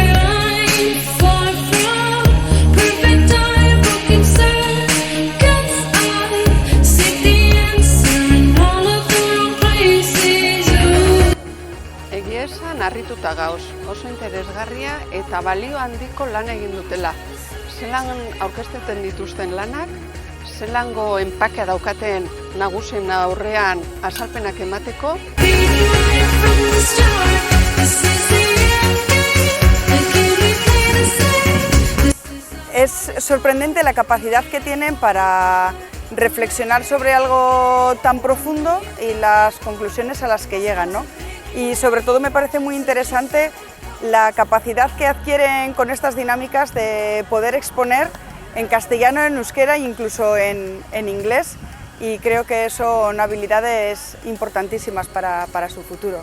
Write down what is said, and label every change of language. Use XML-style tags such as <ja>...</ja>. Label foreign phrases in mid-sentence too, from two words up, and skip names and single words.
<en>I'm far from perfect. I'm broken circuits. I seek the answer in all of the wrong places.</en> <eu>Egia esan harrituta gauz, oso interesgarria eta balio handiko lan egin dutela. Zelan aurkezten dituzten lanak, zelango enpakea daukaten nagusien aurrean azalpenak emateko.</eu> <en>Beaten right from the start. This is the end game. The game we play the same. This is</en> <es>Es sorprendente la capacidad que tienen para reflexionar sobre algo tan profundo y las conclusiones a las que llegan, ¿no? Y sobre todo me parece muy interesante la capacidad que adquieren con estas dinámicas de poder exponer en castellano, en euskera e incluso en inglés, y creo que son habilidades importantísimas para su futuro.</es>